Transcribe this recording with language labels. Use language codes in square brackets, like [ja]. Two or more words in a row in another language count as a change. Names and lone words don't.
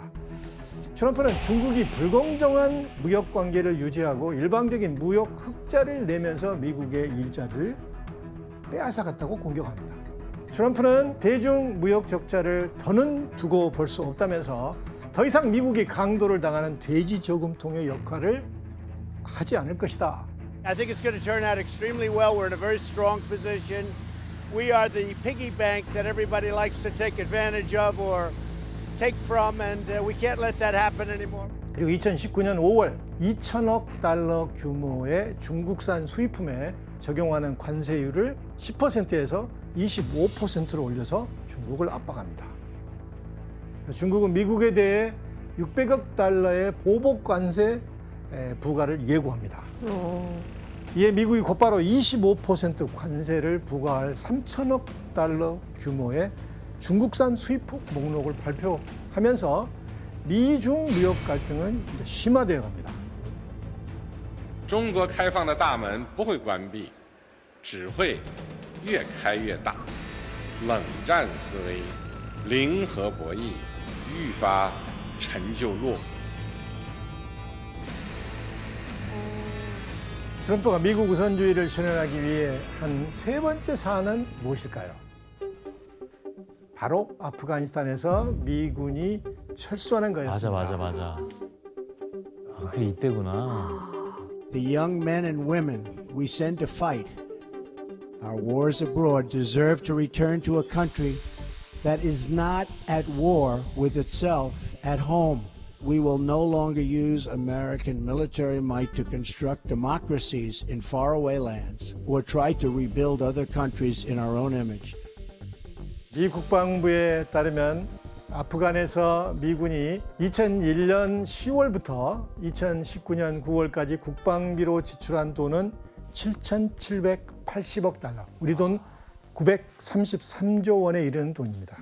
[ko] 트럼프는 중국이 불공정한 무역 관계를 유지하고 일방적인 무역 흑자를 내면서 미국의 일자리를 빼앗아갔다고 공격합니다. 트럼프는 대중 무역 적자를 더는 두고 볼 수 없다면서 더 이상 미국이 강도를 당하는 돼지 저금통의 역할을 하지 않을 것이다. [en] I think it's going to turn out extremely well. We're in a very strong position. We are the piggy bank that everybody likes to take advantage of or take from, and we can't let that happen anymore. [ko] 그리고 2019년 5월 2천억 달러 규모의 중국산 수입품에 적용하는 관세율을 10%에서 25%로 올려서 중국을 압박합니다. 중국은 미국에 대해 600억 달러의 보복 관세 부과를 예고합니다. 이에 미국이 곧바로 25% 관세를 부과할 3천억 달러 규모의 중국산 수입국 목록을 발표하면서 미중 무역 갈등은 이제 심화되어 갑니다. [zh] 中国开放的大门不会关闭，只会越开越大。冷战思维，零和博弈，愈发陈旧落伍。 [ko] 트럼프가 미국 우선주의를 실현하기 위해 한 세 번째 사안은 무엇일까요? 바로 아프가니스탄에서 미군이 철수하는 거였습니다. 맞아. 그게 이때구나. [en] The young men and women we send to fight our wars abroad deserve to return to a country that is not at war with itself at home. We will no longer use American military might to construct democracies in faraway lands or try to rebuild other countries in our own image. [ko] 미 국방부에 따르면 아프간에서 미군이 2001년 10월부터 2019년 9월까지 국방비로 지출한 돈은 7,780억 달러, 우리 돈 933조 원에 이르는 돈입니다.